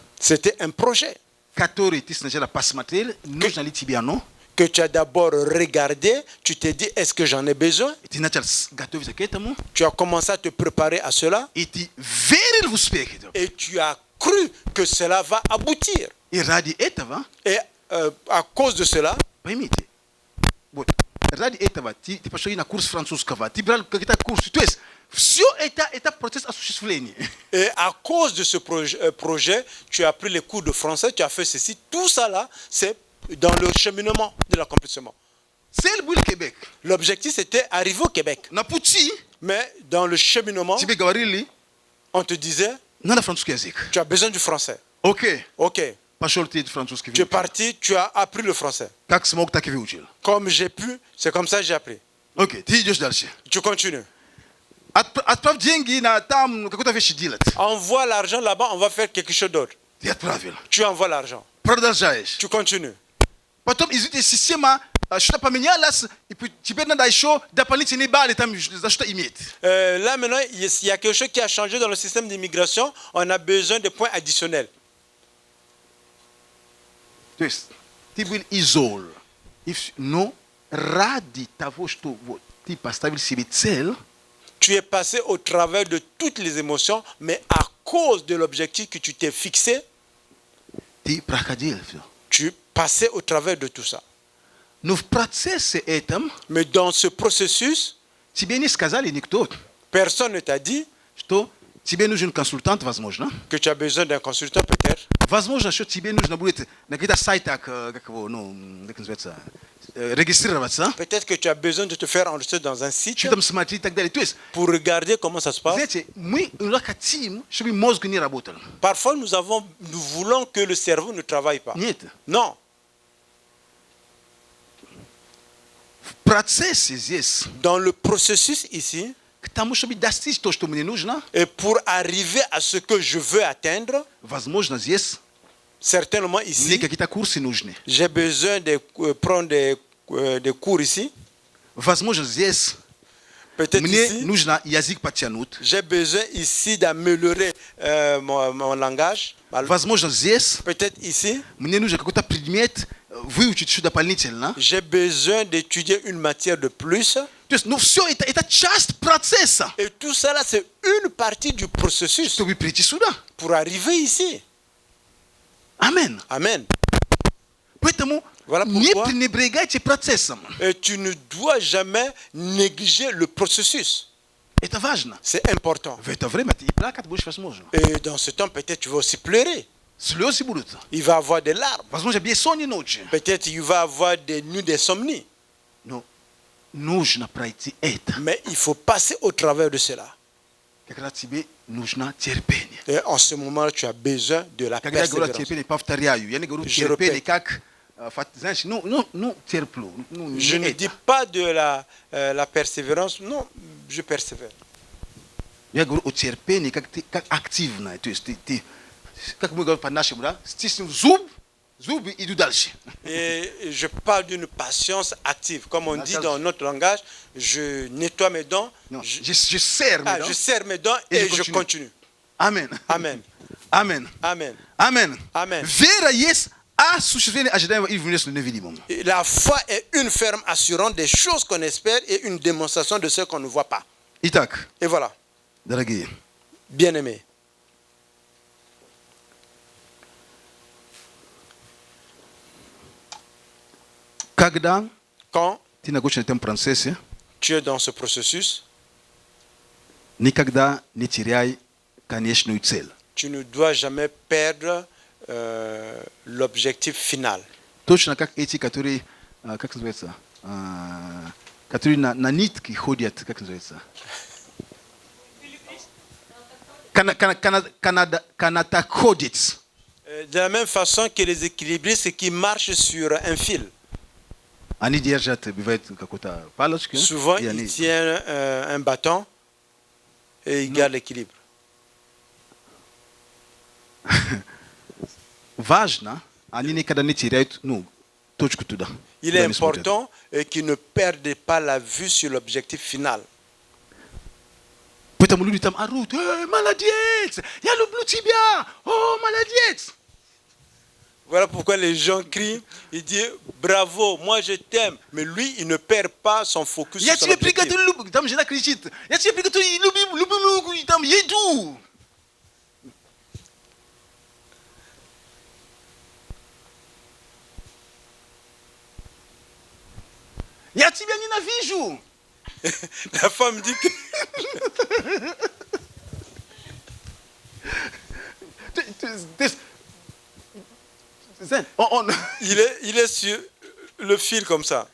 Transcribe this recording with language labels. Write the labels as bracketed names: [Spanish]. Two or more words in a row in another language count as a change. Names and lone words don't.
[French] C'était un projet [Russian] который ты сначала посмотрел, нужно ли тебе оно, [French] que tu as d'abord regardé. Tu t'es dit, est-ce que j'en ai besoin? [Russian] и ты начал готовиться к этому, [French] Tu as commencé à te préparer à cela. [Russian] и ты верил в успех этого. [French] Et tu as cru que cela va aboutir. [Russian] И ради этого, [French] Et à cause de cela, [Russian] поймите, вот, ради этого ты пошел на курс французского, ты брал какие-то курсы, то есть все это процесс осуществления. [French] et à cause de ce projet, tu as pris les cours de français, tu as fait ceci. Tout ça là, c'est dans le cheminement de l'accomplissement. [Russian] Цель был Québec. [French] L'objectif, c'était arriver au Québec. [Russian] На пути [French] Mais dans le cheminement, [Russian] тебе говорили, [French] on te disait, [Russian] надо французский язык. [French] tu as besoin du français. [Russian] Окей, [French] Ok, [Russian] пошел ты французский [French] tu es [Russian] язык. [French] parti, tu as appris le français. [Russian] Как смог, так и выучил. [French] Comme j'ai pu, c'est comme ça que j'ai appris. [Russian] Окей, ты идешь дальше. [French] Tu continues. [Russian] Отправь деньги на там какую-то вещь делать. [French] Envoie l'argent là-bas, on va faire quelque chose d'autre. [Russian] Ты отправил. [French] Tu envoies l'argent. [Russian] Продолжаешь. [French] Tu continues. [Russian] Потом, извините, система что-то поменялась, и теперь надо еще дополнительные баллы там за что иметь. [French] Là maintenant, il y a quelque chose qui a changé dans le système d'immigration. On a besoin de points additionnels. [Russian] То есть, ты был изол. Но ради того, что вот, ты поставил себе цель, [French] Tu es passé au travers de toutes les émotions, mais à cause de l'objectif que tu t'es fixé, [Russian] ты проходил все. [French] tu passais au travers de tout ça. [Russian] Но в процессе этом [French] Mais dans ce processus, [Russian] тебе не сказали никто, [French] personne ne t'a dit [Russian] что тебе нужен консультант, возможно. [French] que tu as besoin d'un consultant peut-être. [Russian] Возможно, что тебе нужно будет на каких-то сайтах, как его, ну, как называется, регистрироваться, [French] Peut-être que tu as besoin de te faire enregistrer dans un site [Russian] что там смотреть и так далее. То есть, [French] pour regarder comment ça se passe. [Russian] знаете, мы хотим, чтобы мозг не работал. [French] Parfois, nous voulons que le cerveau ne travaille pas. [Russian] Нет. [French] Non. [Russian] В процессе здесь, [French] Dans le processus ici, [Russian] к тому, чтобы достичь то, что мне нужно, [French] et pour arriver à ce que je veux atteindre, [Russian] возможно, здесь [French] certainement [Russian] мне [French] ici, [Russian] какие-то курсы нужны. [French] j'ai besoin de prendre des cours ici. [Russian] Возможно, здесь [French] Peut-être Mine ici, [Russian] нужно язык подтянуть. [French] j'ai besoin ici d'améliorer mon langage. [Russian] Возможно, здесь [French] Peut-être ici, [Russian] мне нужно какой-то предмет выучить еще дополнительно. [French] j'ai besoin d'étudier une matière de plus. [Russian] То есть, ну все это часть процесса, [French] Et tout ça là, c'est une partie du processus [Russian] чтобы прийти сюда. [French] pour arriver ici. [Russian] Амен. [French] Amen. [Russian] Поэтому [French] Voilà [Russian] не [French] pourquoi. [Russian] пренебрегайте процессом. [French] Et tu ne dois jamais négliger le processus. [Russian] Это важно. [French] C'est important. [Russian] В это время ты и плакать будешь, возможно. [French] Et dans ce temps, peut-être tu vas aussi pleurer. [Russian] Слезы будут. [French] Il va avoir des larmes. [Russian] Возможно, бессонные ночи. [French] Peut-être il va avoir des nuits d'insomnie. [Russian] Но нужно пройти это. [French] Mais il faut passer au travers de cela. [Russian] Когда тебе нужно терпение. [French] Et en ce moment, tu as besoin de la [Russian] Когда я говорю о [French] persévérance. [Russian] терпении, повторяю. Я не говорю [French] Je [Russian] терпение [French] répète. [Russian] как, знаешь, терплю. [French] Je ne dis pas de la persévérance. Non, je persévère. [Russian] Я говорю о терпении как активное. То есть ты как мы говорим по-нашему, да? Стиснув зубы иду дальше. [French] Et je parle d'une patience active. Comme on dit Patience. dans notre langage, je nettoie mes dents, Non, je serre mes dents. je serre mes dents Et et je je continue. continue. Amen. Amen. Amen. Amen. Amen. Amen. [Russian] Вера есть осуществление ожидаемого и внешнего невидимого. [French] Et la foi est une ferme assurance des choses qu'on espère et une démonstration de ce qu'on ne voit pas. [Russian] Итак, [French] Et voilà, [Russian] дорогие, [French] bien-aimés, [Russian] когда [French] quand [Russian] ты находишься в этом процессе, [French] tu es dans ce processus, [Russian] никогда не теряй конечную цель. [French] tu ne dois jamais perdre l'objectif final. [Russian] Точно как эти, которые, как называется, которые на нитке ходят, как называется? Канатоходец. [French] De la même façon que les équilibristes qui marchent sur un fil. [Russian] Они держат, бывает, какую-то палочку. [French] Souvent, [Russian] и [French] ils [Russian] они- [French] tiennent un bâton et ils gardent l'équilibre. [Russian] Важно, они никогда не теряют, точку туда. [French] Il [Russian] куда [French] est [Russian] они смотрят. [French] important qu'ils ne perdent pas la vue sur l'objectif final. [Russian] Поэтому люди там орут: молодец, я люблю тебя, о, молодец. [French] Voilà pourquoi les gens crient, ils disent bravo, moi je t'aime. Mais lui, il ne perd pas son focus [Russian] Я [French] sur son [Russian] тебе [French] objectif. [Russian] приготовлю, там жена кричит, я тебе приготовлю любимую там еду. Я тебя ненавижу. [French] La femme dit que il est sur le fil comme ça.